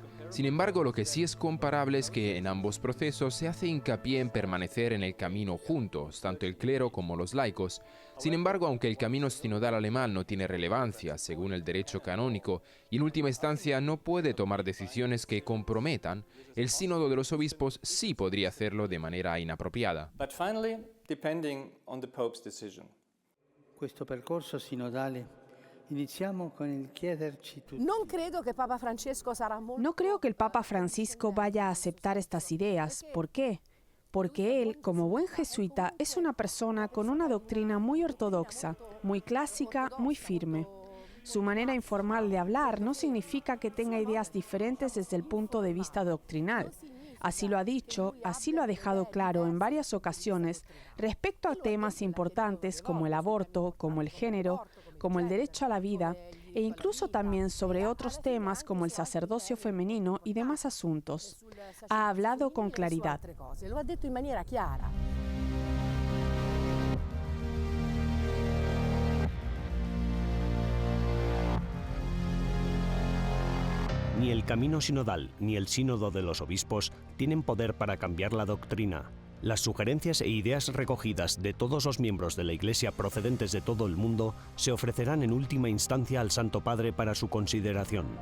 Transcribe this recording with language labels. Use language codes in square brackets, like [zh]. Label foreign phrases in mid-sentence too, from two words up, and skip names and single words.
[es] Sin embargo, lo que sí es comparable es que en ambos procesos se hace hincapié en permanecer en el camino juntos, tanto el clero como los laicos. Sin embargo, aunque el camino sinodal alemán no tiene relevancia según el derecho canónico y en última instancia no puede tomar decisiones que comprometan, el sínodo de los obispos sí podría hacerlo de manera inapropiada. [it] Questo percorso sinodale iniziamo con il chiederci tutti. [es] No creo que el Papa Francisco vaya a aceptar estas ideas. ¿Por qué? Porque él, como buen jesuita, es una persona con una doctrina muy ortodoxa, muy clásica, muy firme. Su manera informal de hablar no significa que tenga ideas diferentes desde el punto de vista doctrinal. Así lo ha dicho, así lo ha dejado claro en varias ocasiones respecto a temas importantes como el aborto, como el género, como el derecho a la vida, e incluso también sobre otros temas como el sacerdocio femenino y demás asuntos. Ha hablado con claridad. [it] Lo ha detto in maniera chiara. [es] Ni el camino sinodal ni el sínodo de los obispos tienen poder para cambiar la doctrina. Las sugerencias e ideas recogidas de todos los miembros de la Iglesia procedentes de todo el mundo se ofrecerán en última instancia al Santo Padre para su consideración.